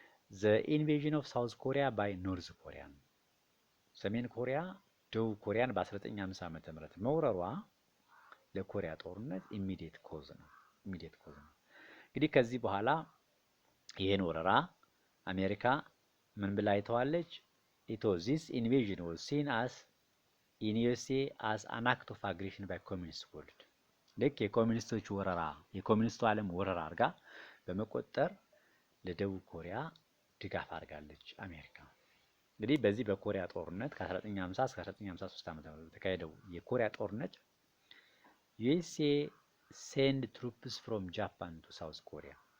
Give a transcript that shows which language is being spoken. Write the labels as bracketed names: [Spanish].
[English] the invasion of South Korea by North Korea [Amharic] ነው። ሰሜን ኮሪያ ደቡብ ኮሪያን በ1950 ዓመተ ምህረት መውረሯ ለኮሪያ ጦርነት ኢሚዲየት ኮዝ ነው። እንግዲህ ከዚህ በኋላ ይሄን ወረራ አሜሪካ ምን ብላ አይተዋለች? [English] this invasion was seen as in USA as an act of aggression by communist world. [Amharic] ልክ የኮሚኒስቶቹ ወረራ የኮሚኒስቱ ዓለም ወረራ አድርጋ በመቆጠር ለደቡብ ኮሪያ ድጋፍ አድርጋለች አሜሪካ። እንግዲህ በዚህ በኮሪያ ጦርነት ከ1950 እስከ 1953 ዓ.ም የተካሄደው የኮሪያ ጦርነት [English] USA send troops from Japan to South Korea.